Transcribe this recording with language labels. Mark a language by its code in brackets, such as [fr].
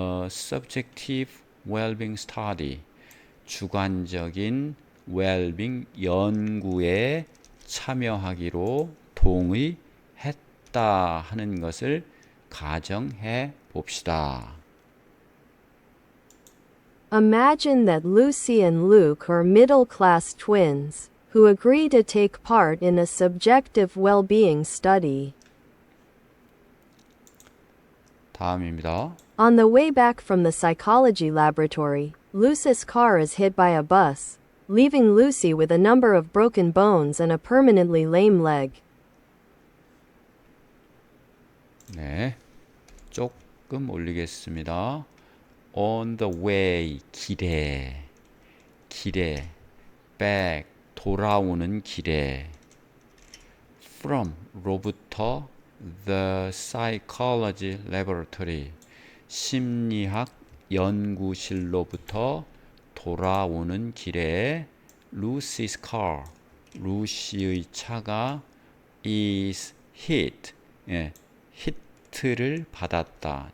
[en] subjective well-being study [ko] 주관적인 well-being 연구에 참여하기로 동의했다 하는 것을 가정해 봅시다. [en] Imagine that Lucy and Luke are middle-class twins, who agree to take part in a subjective well-being study. [ko] 다음입니다. [en] On the way back from the psychology laboratory, Lucy's car is hit by a bus, leaving Lucy with a number of broken bones and a permanently lame leg. [ko] 네, 조금 올리겠습니다. [en] On the way, [ko] 길에 [en] back, [ko] 돌아오는 길에 [en] from, [ko] 로부터 [en] the psychology laboratory, [ko] 심리학 연구실로부터 돌아오는 길에 [en] Lucy's car, [ko] 루시의 차가 [en] is hit, [ko] 히트를 받았다.